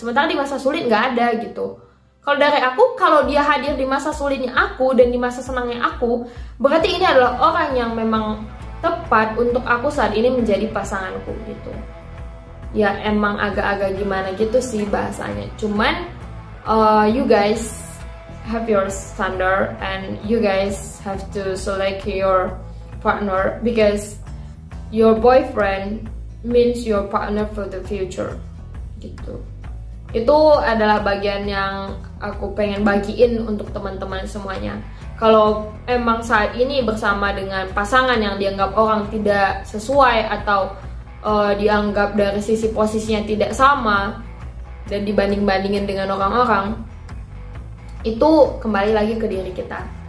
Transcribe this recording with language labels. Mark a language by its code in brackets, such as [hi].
[id] Sementara di masa sulit nggak ada gitu. Kalau dari aku, kalau dia hadir di masa sulitnya aku dan di masa senangnya aku, berarti ini adalah orang yang memang tepat untuk aku saat ini menjadi pasanganku gitu. Ya emang agak-agak gimana gitu sih bahasanya. [en] Cuman you guys have your standard and you guys have to select your partner because your boyfriend means your partner for the future gitu. [id] Itu adalah bagian yang aku pengen bagiin untuk teman-teman semuanya. Kalau emang saat ini bersama dengan pasangan yang dianggap orang tidak sesuai atau dianggap dari sisi posisinya tidak sama dan dibanding-bandingin dengan orang-orang, itu kembali lagi ke diri kita.